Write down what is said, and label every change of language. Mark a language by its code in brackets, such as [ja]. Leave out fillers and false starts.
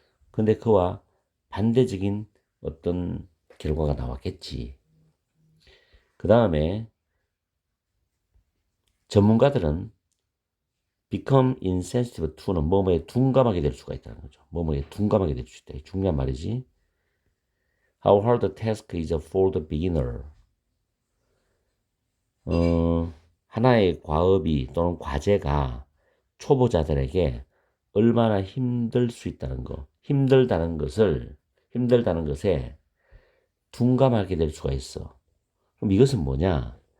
[ko] 근데 그와 반대적인 어떤 결과가 나왔겠지. 그 다음에 전문가들은 [en] become insensitive to [ko] 는 뭐뭐에 둔감하게 될 수가 있다는 거죠. 뭐뭐에 둔감하게 될 수 있다. 중요한 말이지. [en] How hard the task is for the beginner. [ko] 하나의 과업이 또는 과제가 초보자들에게 얼마나 힘들 수 있다는 거. 힘들다는 것에 둔감하게 될 수가 있어. 그럼 이것은 뭐냐?